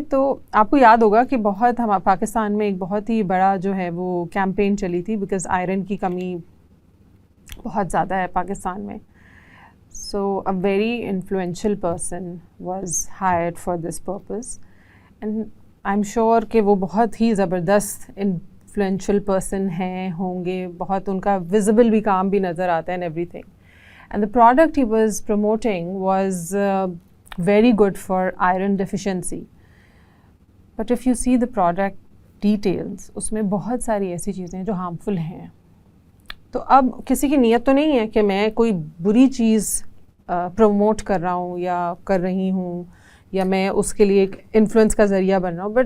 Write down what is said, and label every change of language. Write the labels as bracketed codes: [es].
[ur] تو آپ کو یاد ہوگا کہ بہت ہم پاکستان میں ایک بہت ہی بڑا جو ہے وہ کیمپین چلی تھی، بیکاز آئرن کی کمی بہت زیادہ ہے پاکستان میں. [en] so a very influential person was hired for this purpose, and I am sure [ur] کہ وہ بہت ہی زبردست انفلوئنشیل پرسن ہیں، ہوں گے. بہت ان کا ویزیبل بھی کام بھی نظر آتا ہے [en] And everything. And the product he was promoting was very good for iron deficiency. But if you see the product details, [ur] اس میں بہت ساری ایسی چیزیں جو ہارمفل ہیں. تو اب کسی کی نیت تو نہیں ہے کہ میں کوئی بری چیز پروموٹ کر رہا ہوں یا کر رہی ہوں، یا میں اس کے لیے ایک انفلوئنس کا ذریعہ بن رہا ہوں.